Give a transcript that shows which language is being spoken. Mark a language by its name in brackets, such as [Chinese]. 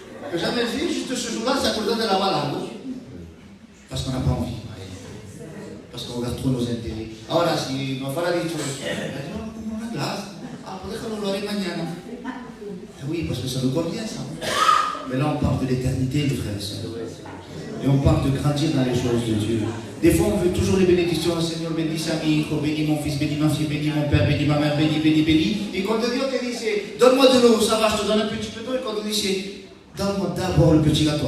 [French] Que jamais vu, juste ce jour-là, s'accordant de lavar la gauche. Parce qu'on n'a pas envie. Parce qu'on regarde trop nos intérêts. [Spanish] Ahora, si nos fuera dicho eso, yo como una glace. Ah, pues déjalo, lo haré mañana. [French] Oui, parce que ça nous convient, ça. Mais là, on parle de l'éternité, les frères et sœurs. Et on parle de grandir dans les choses de Dieu. Des fois, on veut toujours les bénédictions. Seigneur, bénis à [Spanish] mi hijo, [French] bénis mon fils, bénis ma fille, bénis mon père, bénis ma mère, bénis, bénis, bénis. Et quand Dieu te dit, donne-moi de l'eau, ça va, je te donne un petit peu d'eau. Et quand Dieu dit, donne-moi d'abord le petit gâteau.